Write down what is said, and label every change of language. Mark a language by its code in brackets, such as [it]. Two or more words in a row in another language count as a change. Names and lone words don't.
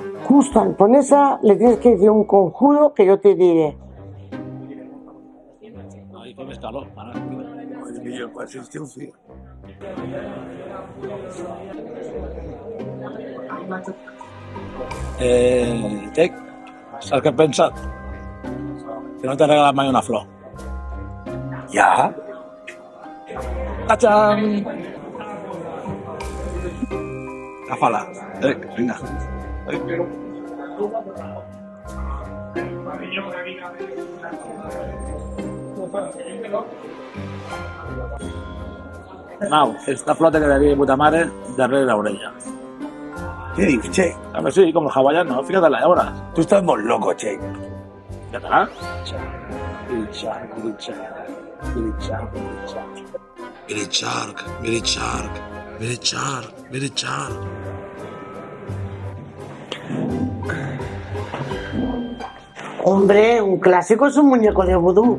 [es] Justo al ponerse le tienes que decir un conjuro que yo te diré. Ahí tienes calor, para. Jake, [ca] saps què he pensat? Que no t'he regalat mai una flor. Ja? Tachan! Agafa-la. Vinga. [es] Mau, esta flor te quedaría de puta madre [ca] darrere l'orella. [es] ¿Qué dices, Che? A ver, sí, como los hawaianos, fíjate ahora. Tú estás muy loco, Che. ¿Ya está? Hombre, un clásico es un muñeco de vudú.